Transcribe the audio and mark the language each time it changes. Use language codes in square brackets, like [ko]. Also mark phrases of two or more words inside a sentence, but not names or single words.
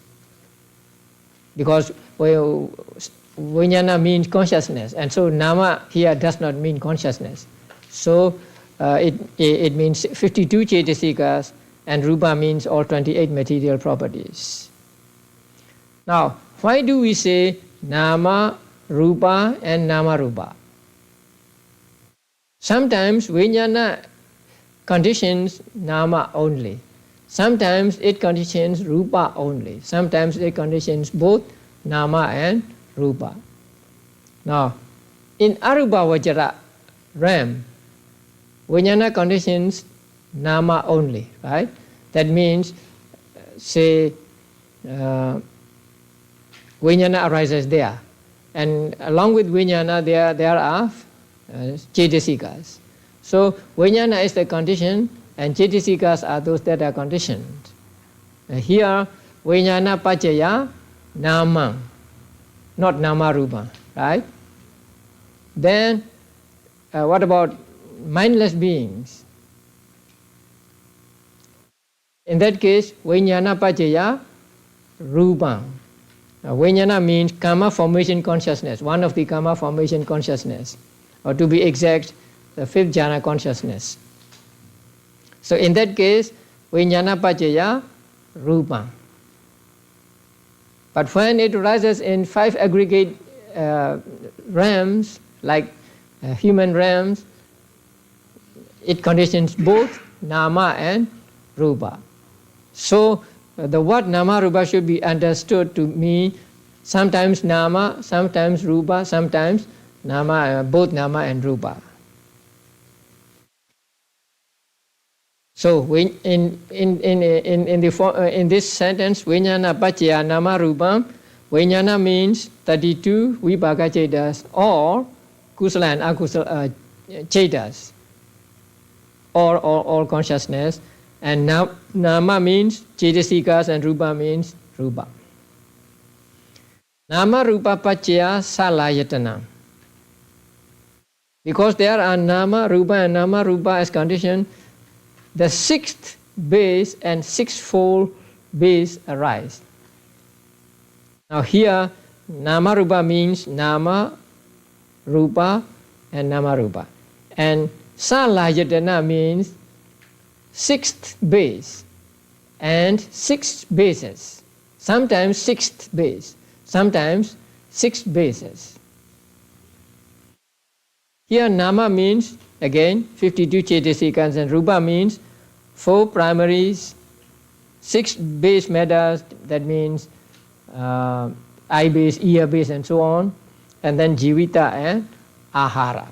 [en] Because vijnana means consciousness, and so nama here does not mean consciousness. So it means 52 cetasikas, and rupa means all 28 material properties. Now, why do we say nama, rupa and [pi] nama rupa? [en] Sometimes vijnana conditions nama only. Sometimes it conditions rupa only. Sometimes it conditions both nama and rupa. Now, in [pi] arupa vajra [en] realm, vijnana conditions nama only, right? That means, say, vijnana arises there, and along with vijnana there are cetasikas. So vijnana is the condition, and cetasikas are those that are conditioned. Here, [pi] vijnana pacaya nama, not nama rupa, [en] right? Then, what about mindless beings? In that case, [pi] vijnana pacaya rupa. [en] Vijnana means karma formation consciousness, one of the karma formation consciousness, or to be exact, the fifth jhana consciousness. So in that case, [pi] vijnana pacaya rupa. [en] But when it arises in 5 aggregate realms, like human realms, it conditions both nama and rupa. So the word [pi] nama rupa [en] should be understood to mean sometimes nama, sometimes rupa, sometimes nama, both nama and rupa. So in this sentence, [pi] vijnana pacaya nama rupa, vijnana means 32 vipaka chetas, or kusala and akusala chetas, [en] or consciousness, and nama means cetasikas and rupa means rupa. [pi] Nama rupa pacaya salayatana. [en] Because there are [pi] nama rupa [en] and [pi] nama rupa [en] as condition, the 6th base and 6-fold base arise. Now here, [pi] nama rupa means nama, rupa and nama rupa. [en] And salayatana means 6th base and 6 bases. Sometimes 6th base, sometimes 6 bases. Here nama means again 52 cetasikas, and rupa means 4 primaries, 6 base matters, that means eye base, ear base and so on, and then jivita and ahara.